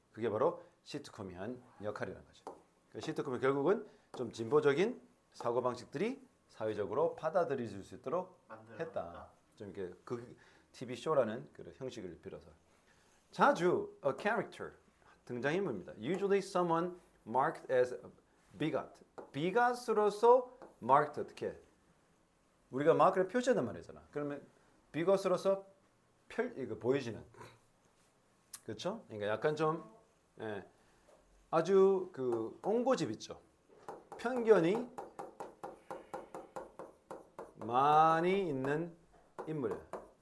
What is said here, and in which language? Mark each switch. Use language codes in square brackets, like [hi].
[ko] 그게 바로 시트콤이 한 역할이라는 거죠. 시트콤이 결국은 좀 진보적인 사고방식들이 사회적으로 받아들여질 수 있도록 했다. 좀 이렇게 그 TV 쇼라는 그런 형식을 빌어서 자주 a character 등장인물입니다. [en] Usually someone marked as bigot. [ko] bigot으로서 marked 어떻게? 우리가 마크를 표시한단 말이잖아. 그러면 bigot으로서 이거 보여지는. 그렇죠? 그러니까 약간 좀 예, 아주 그 옹고집 있죠. 편견이 많이 있는 인물이에요.